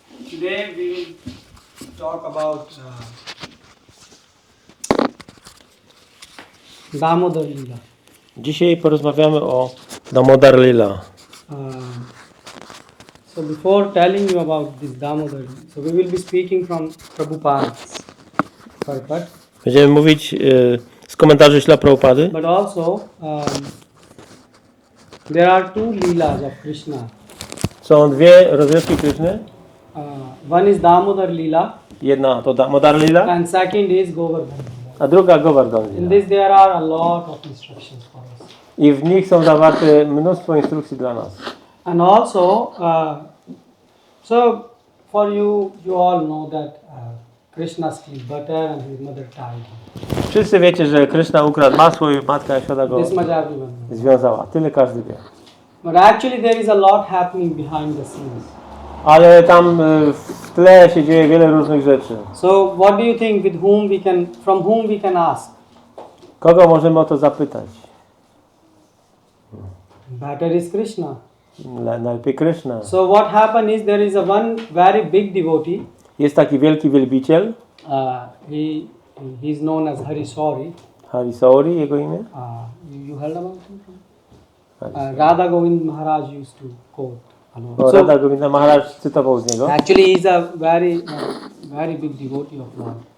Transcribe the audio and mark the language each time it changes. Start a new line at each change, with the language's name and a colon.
English: Today we will talk about Damodara lila.
Polish: Dzisiaj porozmawiamy o Damodara lila.
English: So before telling you about this Damodara, so we will be speaking from Prabhupada's purport.
Polish: Będziemy mówić z komentarzy Śla Prabhupady.
English: But also there are two lilas of Krishna.
Polish: Są dwie rozrywki Kryszny.
English: One is Damodara lila.
Polish: Jedna to Damodara lila,
English: And second is Govardhan.
Polish: a druga Govardhan
English: In
Polish: lila.
English: this there are a lot of instructions for us.
Polish: I w nich są zawarte mnóstwo instrukcji dla nas.
English: And also, so for you all know that Krishna stole butter and his mother tied him.
Polish: Wszyscy wiecie, że Kryszna ukradł masło i matka Jashoda go
English: This much everyone knows.
Polish: związała. Tyle każdy wie.
English: But actually there is a lot happening behind the scenes.
Polish: Ale tam w tle się dzieje wiele różnych rzeczy.
English: So what do you think from whom we can ask?
Polish: Kogo możemy o to zapytać?
English: Better is Krishna.
Polish: Najlepiej Kryszna.
English: So what happened is there is a one very big devotee.
Polish: Jest taki wielki wielbiciel,
English: He is known as Harisori.
Polish: Harisauri, jego imię.
English: You heard about him? Radha Govind Maharaj used to quote.
Polish: Bo Radha Govinda Maharaj cytował z niego.
English: Actually, he is a very big devotee of Lord.